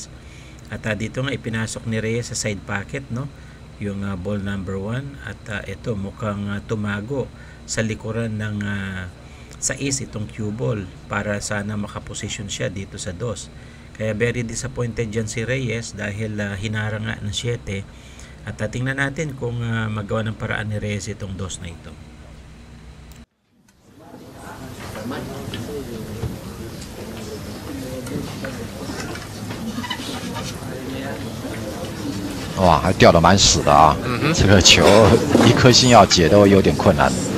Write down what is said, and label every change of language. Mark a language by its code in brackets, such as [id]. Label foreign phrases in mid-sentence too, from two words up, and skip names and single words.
[tl] At dito nga ipinasok ni Reyes sa [en] side pocket, [tl] no, yung [en] ball number 1 [tl] at ito mukhang tumago sa likuran ng sa is itong [en] cue ball [tl] para sana makaposisyon siya dito sa 2. Kaya [en] very disappointed [tl] dyan si Reyes dahil hinarang nga ng 7. At tingnan natin kung magawa ng paraan ni Reyes itong dos na ito. [zh] 哇，还掉得蛮死的啊！这个球一颗星要解都有点困难。